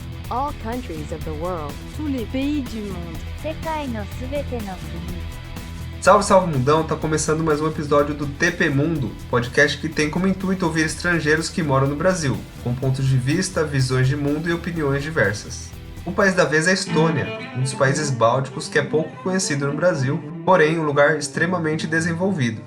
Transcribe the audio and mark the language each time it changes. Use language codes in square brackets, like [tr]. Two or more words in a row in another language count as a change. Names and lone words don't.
[en] all countries of the world. [fr] Tous les pays du monde. [ja] 世界のすべての国。 [pt] Salve, salve mundão, tá começando mais um episódio do TP Mundo, podcast que tem como intuito ouvir estrangeiros que moram no Brasil, com pontos de vista, visões de mundo e opiniões diversas. O país da vez é a Estônia, um dos países bálticos que é pouco conhecido no Brasil, porém um lugar extremamente desenvolvido.